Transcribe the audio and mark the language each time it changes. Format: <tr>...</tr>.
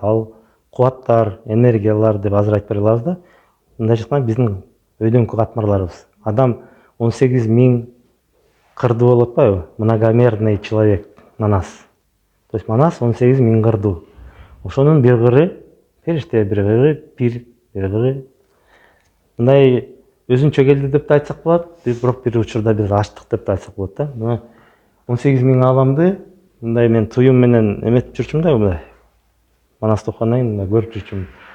<ky>Ал кубаттар, энергиялар деп азыр айтып бере алабыз да. Мындайча айтканда биздин өйдөңкү катмарларыбыз. Адам 18 000 кырды болуп атпайбы?</ky> <ru>Многомерный человек Манас.</ru> <ky>То есть Манас 18 000 кырдуу. Ошонун бир кыры периште, бир кыры пир, бир кыры мындай өзүнчө келди деп да айтсак болот. Бирок бир учурда биз ачтык деп да айтсак болот да. Мына 18 000 адамды мындай мен туюм менен эметип жүрчүм да, мындай. Манасты окугандан кийин көрүп жүрчүм.</ky>